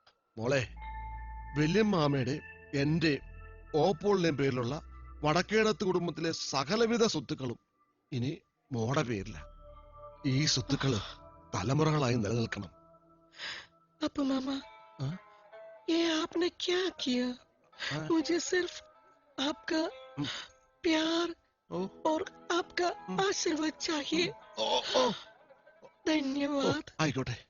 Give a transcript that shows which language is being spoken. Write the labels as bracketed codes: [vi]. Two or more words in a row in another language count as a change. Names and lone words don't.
[ml] മോളെ വല്യമ്മാമയുടെ എന്റെ ഓപ്പോളിന്റെയും പേരിലുള്ള വടക്കേടത്ത് കുടുംബത്തിലെ സകലവിധ സ്വത്തുക്കളും ഇനി മോടെ പേരില. ഈ സ്വത്തുക്കള് തലമുറകളായി നിലനിൽക്കണം. [hi] पापा मामा हाँ? ये आपने क्या किया? हाँ? मुझे सिर्फ आपका प्यार ओ, और आपका आशीर्वाद चाहिए. ഓ, ഓ, ഓ, धन्यवाद. [ml] ആയിക്കോട്ടെ.